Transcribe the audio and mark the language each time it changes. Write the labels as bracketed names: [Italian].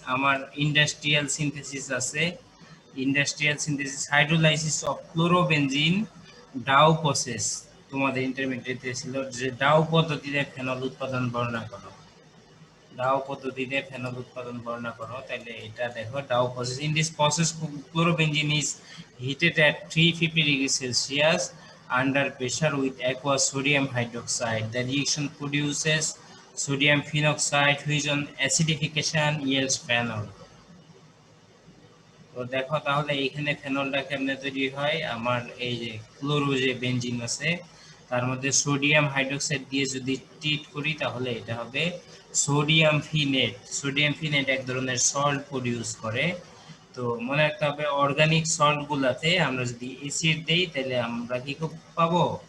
[Bangla] আমার industrial synthesis আছে। Industrial synthesis, [English] Hydrolysis of chlorobenzene Dow process. [Bangla] তোমাদের ইন্টারমিডিয়েটে ছিল যে ডাউ পদ্ধতিতে ফেনল উৎপাদন বর্ণনা করো, ডাউ পদ্ধতিতে ফেনল উৎপাদন বর্ণনা করো। তাহলে এটা দেখো Dow process. [English] In this process chlorobenzene is heated at 350 degrees Celsius under pressure with aqueous sodium hydroxide. The reaction produces sodium phenoxide which on acidification yields phenol. [Bangla] তো দেখো তাহলে এখানে ফেনলটা কেমনে তৈরি হয়। আমার এই যে ক্লোরো যে বেনজিন আছে তার মধ্যে সোডিয়াম হাইড্রোক্সাইড দিয়ে যদি ট্রিট করি তাহলে এটা হবে সোডিয়াম ফিনেট। সোডিয়াম ফিনেট এক ধরনের সল্ট প্রডিউস করে। তো মনে রাখতে হবে অর্গানিক সল্ট গুলাতে আমরা যদি অ্যাসিড দেই তাহলে আমরা কি পাবো,